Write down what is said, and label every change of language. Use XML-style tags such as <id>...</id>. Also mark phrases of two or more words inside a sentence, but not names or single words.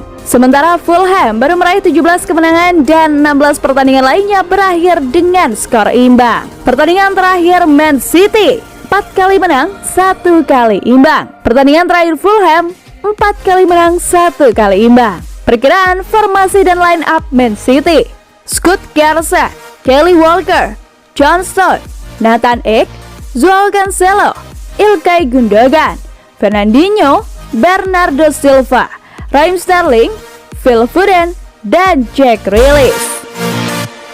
<id>Sementara Fulham baru meraih 17 kemenangan dan 16 pertandingan lainnya berakhir dengan skor imbang. Pertandingan terakhir Man City 4 kali menang, 1 kali imbang. Pertandingan terakhir Fulham 4 kali menang, 1 kali imbang. Perkiraan formasi dan</id> <en>line up</en> <id>Man City: Scott Carson, Kyle Walker, John Stones, Nathan Ake, Joao Cancelo, Ilkay Gundogan, Fernandinho, Bernardo Silva, Raheem Sterling, Phil Foden, dan Jack Grealish.</id>